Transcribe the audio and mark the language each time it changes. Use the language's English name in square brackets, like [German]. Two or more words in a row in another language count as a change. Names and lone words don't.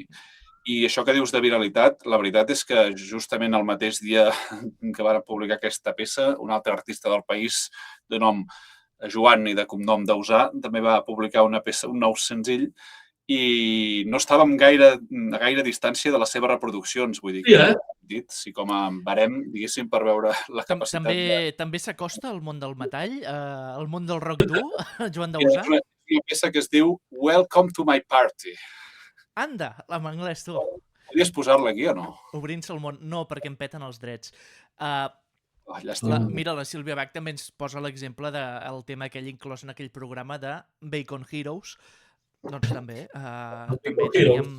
[Catalan] I això que dius de viralitat, la veritat és que justament el mateix dia que vàrem publicar aquesta peça, un altre artista del país de nom Joan i de cognom Dausà també va publicar una peça, un nou senzill, i no estàvem a gaire distància de les seves reproduccions, vull dir que sí, com a barem, diguéssim, per veure la capacitat. També s'acosta al món del metall, al món del rock dur, Joan Dausà? És una peça que es diu Welcome to my party. Anda, en anglès, tu. Podries posar-la aquí o no? Obrint-se el món. No, perquè em peten els drets. Mira, la Sílvia Bach també ens posa l'exemple del tema aquell inclòs en aquell programa de Bacon Heroes. Doncs també. Teníem...